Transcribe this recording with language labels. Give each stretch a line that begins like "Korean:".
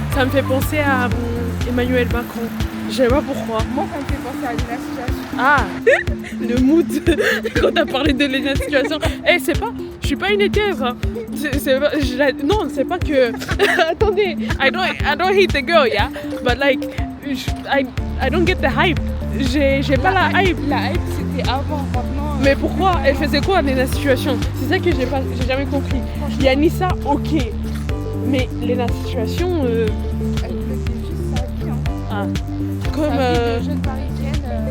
French: fait penser à Emmanuel Macron. Je sais pas pourquoi. Moi, ça me fait penser à Lena Situation. Ah, le mood quand t'as parlé de Lena Situation. Eh, c'est pas, je suis pas une équerre. Hein. Non, c'est pas que. Attendez,
English: I don't hate the girl, yeah, but like, I don't get the hype.
French: J'ai pas la hype. La hype, c'était avant, maintenant. Mais pourquoi? Elle faisait quoi Lena Situation? C'est ça que j'ai jamais compris. Yanissa, ok, mais Lena Situation. Elle faisait juste sa vie. Hein. Ah, comme. Sa vie de jeune parisienne.